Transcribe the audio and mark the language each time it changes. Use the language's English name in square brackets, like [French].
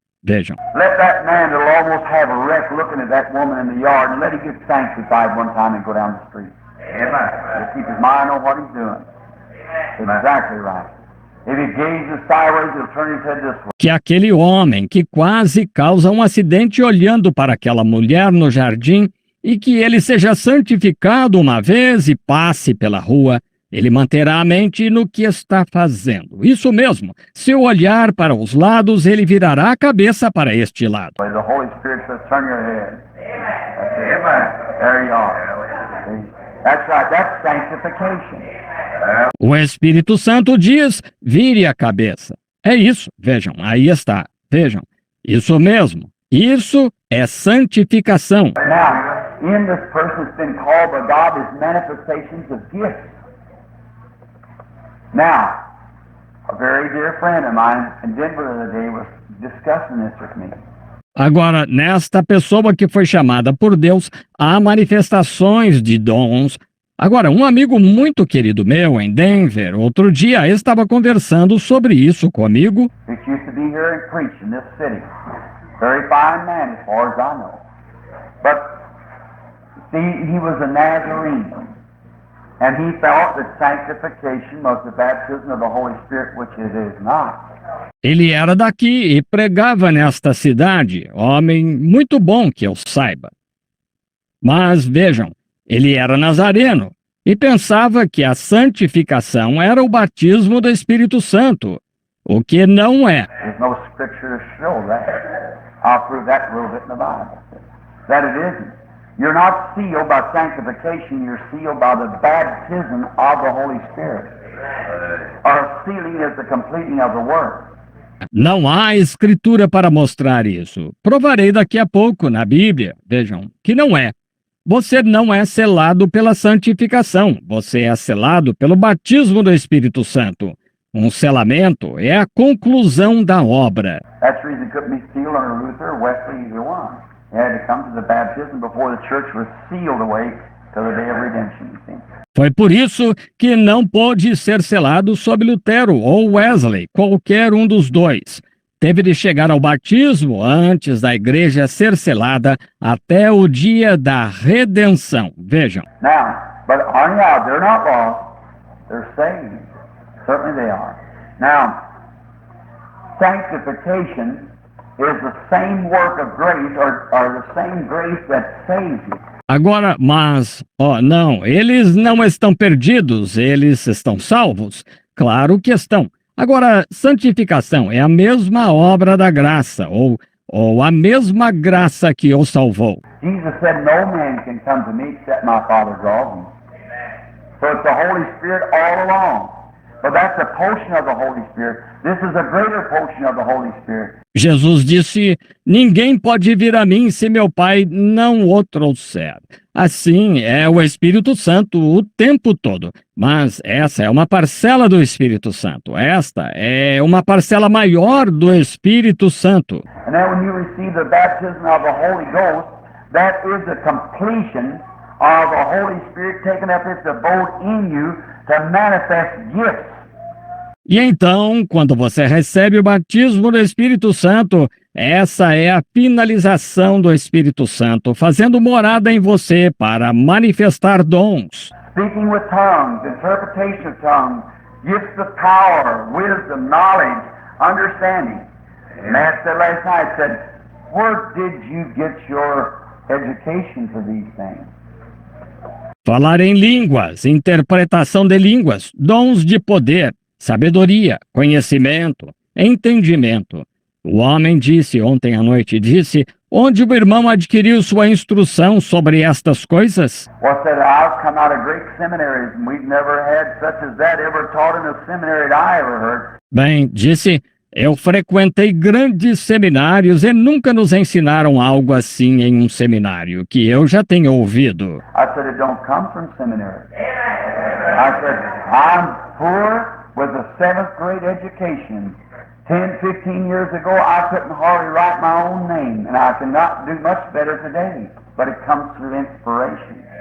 [Portuguese] Vejam. [English] Let that man that'll almost have a wreck looking at that woman in the yard and let him get sanctified one time and go down the street. Amen. Keep his mind on what he's doing. Exactly right. If he gazes sideways, he'll turn his head this way. [Portuguese] Que aquele homem que quase causa um acidente olhando para aquela mulher no jardim e que ele seja santificado uma vez e passe pela rua, ele manterá a mente no que está fazendo. Isso mesmo, se olhar para os lados, ele virará a cabeça para este lado. [English] The Holy Spirit says, turn your head. Amen. There you are. That's right, that's sanctification. [Portuguese] O Espírito Santo diz, vire a cabeça. É isso, vejam, aí está, vejam. Isso mesmo, isso é santificação. [English] Now, in this person has been called by God as manifestations of gifts. Now, a very dear friend of mine in Denver the other day was discussing this with me. [Portuguese] Agora, nesta pessoa que foi chamada por Deus, há manifestações de dons. Agora, um amigo muito querido meu em Denver, outro dia estava conversando sobre isso comigo. [English] He used to be here and preach in this city. Very fine man as far as I know. But, see, he was a Nazarene. And he thought that sanctification was the baptism of the Holy Spirit, which it is not. [Portuguese] Ele era daqui e pregava nesta cidade, homem muito bom que eu saiba. Mas vejam, ele era nazareno e pensava que a santificação era o batismo do Espírito Santo, o que não é. [English] There's no scripture to show that. I'll prove that a little bit in the Bible. That it isn't. You're not sealed by sanctification, you're sealed by the baptism of the Holy Spirit. Our sealing is the completing of the work. [Portuguese] Não há escritura para mostrar isso. Provarei daqui a pouco na Bíblia, vejam, que não é. Você não é selado pela santificação, você é selado pelo batismo do Espírito Santo. Um selamento é a conclusão da obra. [English] That's the reason it couldn't be sealed under Luther, Wesley, either one. It had to come to the baptism before the church was sealed away till the day of redemption, you see. [Portuguese] Foi por isso que não pôde ser selado sob Lutero ou Wesley, qualquer um dos dois. Teve de chegar ao batismo antes da igreja ser selada até o dia da redenção. Vejam. [English] Now, but anyhow, they're not lost. They're saved. Certainly they are. Now, sanctification is the same work of grace or the same grace that saves you. [Portuguese] Agora, mas, não, eles não estão perdidos, eles estão salvos. Claro que estão. Agora, santificação é a mesma obra da graça, ou a mesma graça que o salvou. [English] Jesus said, no man can come to me except my Father draws him. So it's the Holy Spirit all along. But that's a portion of the Holy Spirit. This is a greater portion of the Holy Spirit. [Portuguese] Jesus disse, ninguém pode vir a mim se meu Pai não o trouxer. Assim é o Espírito Santo o tempo todo. Mas essa é uma parcela do Espírito Santo. Esta é uma parcela maior do Espírito Santo. [English] And then when you receive the baptism of the Holy Ghost, that is the completion of the Holy Spirit taking up its abode in you to manifest gifts. [Portuguese] E então, quando você recebe o batismo do Espírito Santo, essa é a finalização do Espírito Santo, fazendo morada em você para manifestar dons. [English] Speaking with tongues, interpretation of tongues, gifts of power, wisdom, knowledge, understanding. Matt said last night, said, where did you get your education for these things? [Portuguese] Falar em línguas, interpretação de línguas, dons de poder, sabedoria, conhecimento, entendimento. O homem disse ontem à noite, onde o irmão adquiriu sua instrução sobre estas coisas? [English] Well, said I've come out of great seminaries, and we've never had such as that ever taught in a seminary that I ever heard. [Portuguese] Bem, disse, eu frequentei grandes seminários e nunca nos ensinaram algo assim em um seminário, que eu já tenho ouvido. [English] I said it don't come from seminary. I said I'm poor with a 7th grade education. 10, 15 years ago, I couldn't hardly write my own name, and I cannot do much better today. But it comes through inspiration.